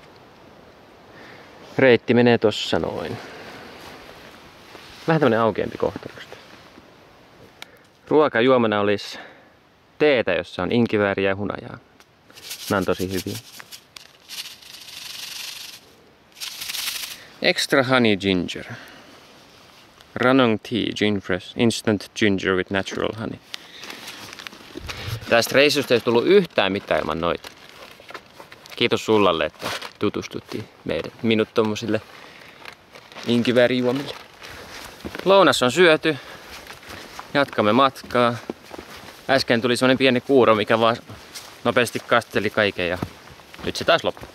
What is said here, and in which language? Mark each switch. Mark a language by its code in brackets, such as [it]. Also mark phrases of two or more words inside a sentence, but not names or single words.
[fi] Reitti menee tossa noin. Vähän tämmönen aukeampi kohta. Ruokajuomana olisi teetä, jossa on inkivääriä ja hunajaa. Nämä on tosi hyviä. [en] Extra honey ginger. Ranong tea, gin fresh, instant ginger with natural honey. [fi] Tästä reissusta ei tullut yhtään mitään ilman noita. Kiitos Sullalle, että tutustuttiin minut tommosille inkiväärijuomille. Lounas on syöty. Jatkamme matkaa. Äsken tuli semmonen pieni kuuro, mikä vaan nopeasti kasteli kaiken ja nyt se taas loppui.